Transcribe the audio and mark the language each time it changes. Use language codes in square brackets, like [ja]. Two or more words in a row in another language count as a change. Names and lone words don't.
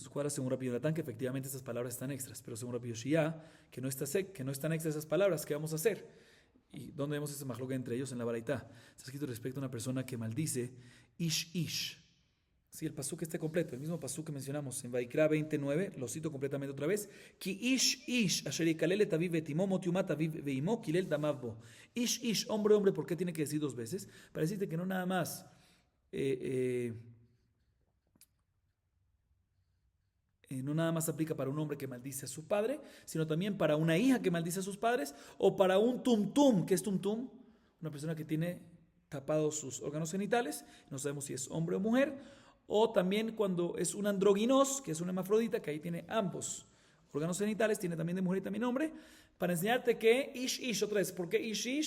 [es] Esto cuadra según Rabbi Yonatán, que efectivamente estas palabras están extras, pero según Rabbi Yoshia, que no están extras esas palabras, ¿qué vamos a hacer? ¿Y dónde vemos ese majloca entre ellos? En la Baraitá. Está escrito respecto a una persona que maldice ish. Sí, el pasuk está completo, el mismo pasuk que mencionamos en Vaikra 29, lo cito completamente otra vez. [he] כי איש אשר יקלל את אביו ואמו מות יומת אביו ואמו קלל דמיו בו. Ish, [es] hombre, ¿por qué tiene que decir dos veces? Para decirte que no nada más no nada más aplica para un hombre que maldice a su padre, sino también para una hija que maldice a sus padres, o para un tumtum. ¿Qué es tumtum? Una persona que tiene tapados sus órganos genitales, no sabemos si es hombre o mujer, o también cuando es un androginos, que es una hermafrodita, que ahí tiene ambos órganos genitales, tiene también de mujer y también hombre, para enseñarte que ish, otra vez, ¿por qué ish?